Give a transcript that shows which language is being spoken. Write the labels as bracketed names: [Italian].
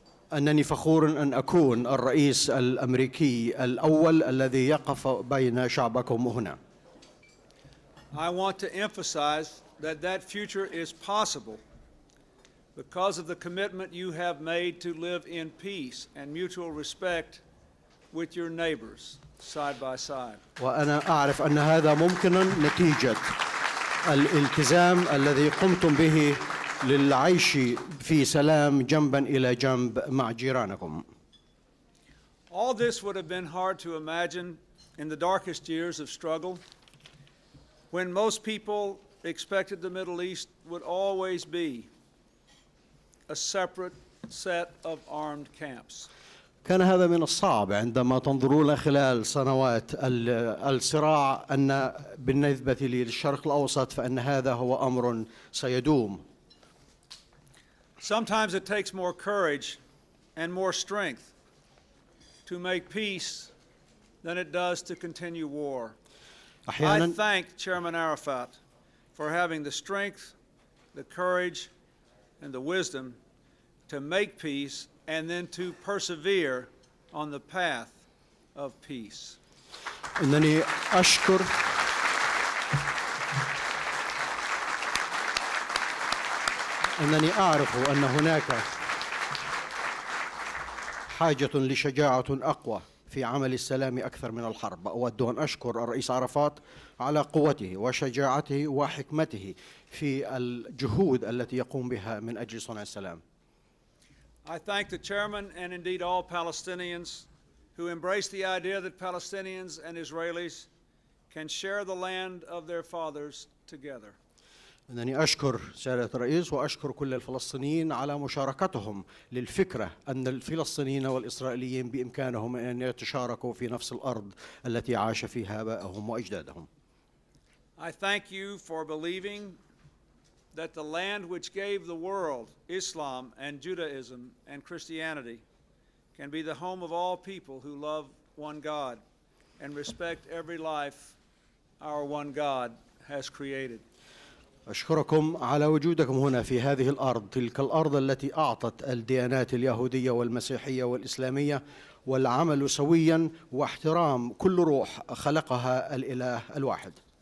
[Arabic] إنني فخور أن أكون الرئيس الأمريكي الأول الذي يقف بين شعبكم هنا. [English] I want to emphasize that that future is possible because of the commitment you have made to live in peace and mutual respect with your neighbors side by side. [Arabic] وأنا أعرف أن هذا ممكن نتيجة الالتزام الذي قمتم به للعيش في سلام جنبا إلى جنب مع جيرانكم. [English] All this would have been hard to imagine in the darkest years of struggle, when most people expected the Middle East would always be a separate set of armed camps. [Arabic] كان هذا من الصعب عندما تنظرون خلال سنوات الصراع أن بالنسبة للشرق الأوسط فإن هذا هو أمر سيدوم. [English] Sometimes it takes more courage and more strength to make peace than it does to continue war. I thank Chairman Arafat for having the strength, the courage, and the wisdom to make peace and then to persevere on the path of peace. [Arabic] إنني أشكر أنني أعرف أن هناك حاجة لشجاعة أقوى في عمل السلام أكثر من الحرب. أود أن أشكر الرئيس عرفات على قوته وشجاعته وحكمته في الجهود التي يقوم بها من أجل صنع السلام. [English] I thank the chairman and indeed all Palestinians who embrace the idea that Palestinians and Israelis can share the land of their fathers together. [Arabic] أنني أشكر سيادة الرئيس وأشكر كل الفلسطينيين على مشاركتهم للفكرة أن الفلسطينيين والإسرائيليين بإمكانهم أن يتشاركوا في نفس الأرض التي عاش فيها آبائهم وأجدادهم. [English] I thank you for believing that the land which gave the world Islam and Judaism and Christianity can be the home of all people who love one God and respect every life our one God has created. [Arabic] أشكركم على وجودكم هنا في هذه الأرض، تلك الأرض التي أعطت الديانات اليهودية والمسيحية والإسلامية والعمل سويا واحترام كل روح خلقها الإله الواحد.